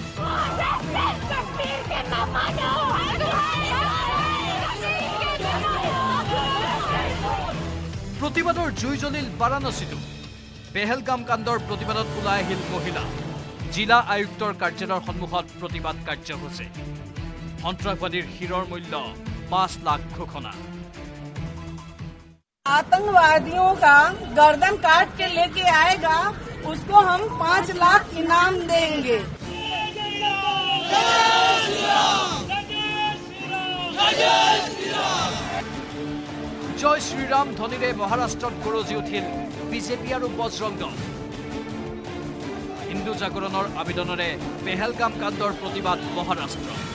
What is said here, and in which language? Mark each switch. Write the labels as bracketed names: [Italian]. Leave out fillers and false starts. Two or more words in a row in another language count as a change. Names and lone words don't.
[Assamese] প্ৰতিবাদৰ জুই জ্বলিল বাৰাণসীতো। পেহেলগাম কাণ্ডৰ প্ৰতিবাদত ওলাই আহিল মহিলা। জিলা আয়ুক্তৰ কাৰ্যালয়ৰ সন্মুখত প্ৰতিবাদ কাৰ্যসূচী। সন্ত্ৰাসবাদীৰ শিৰৰ মূল্য 5 লাখ ঘোষণা। [Hindi] आतंकवादियों का गर्दन काट के लेके आएगा, उसको हम 5 लाख इनाम देंगे। [Assamese] জয় শ্ৰীৰাম ধ্বনিৰে মহাৰাষ্ট্ৰত গৰজি উঠিল বিজেপি আৰু বজৰং দল। হিন্দু জাগৰণৰ আবেদনেৰে পেহেলগাম কাণ্ডৰ প্ৰতিবাদ মহাৰাষ্ট্ৰ।